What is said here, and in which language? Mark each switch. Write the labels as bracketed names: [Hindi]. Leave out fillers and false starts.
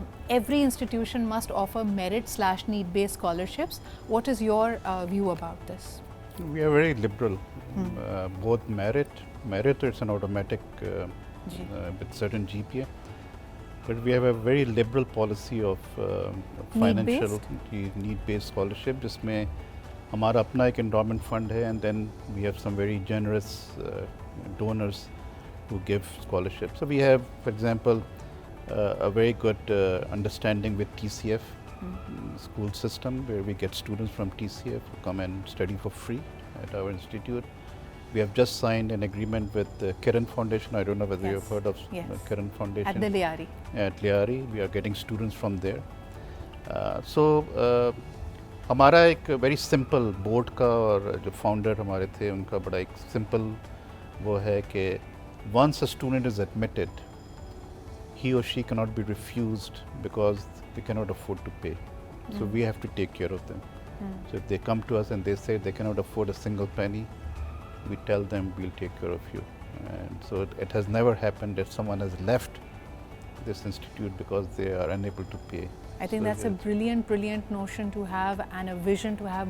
[English] Every institution must offer merit/need based scholarships. What is your view about this? We are very liberal. Both merit it's an automatic with certain GPA, but we have a very liberal policy of financial need-based scholarship, [Urdu] جس میں ہمارا اپنا ایک [English] endowment fund ہے, and then we have some very generous donors who give scholarships. So we have, for example, a very good understanding with TCF school system, where we get students from TCF who come and study for free at our institute. We have just signed an agreement with the Kiran Foundation. I don't know whether you have heard of Kiran Foundation. At the Lyari. At Lyari. We are getting students from there. [Urdu] So, ہمارا ایک very simple board کا, اور جو founder ہمارے تھے ان کا بڑا ایک سمپل وہ ہے کہ [English] once a student is admitted, he or she cannot be refused because they cannot afford to pay. So we have to take care of them. So if they come to us and they say they cannot afford a single penny, we tell them we'll take care of you. And so it has never happened that someone has left this institute because they are unable to pay. I think that's a brilliant notion to have and a vision to have.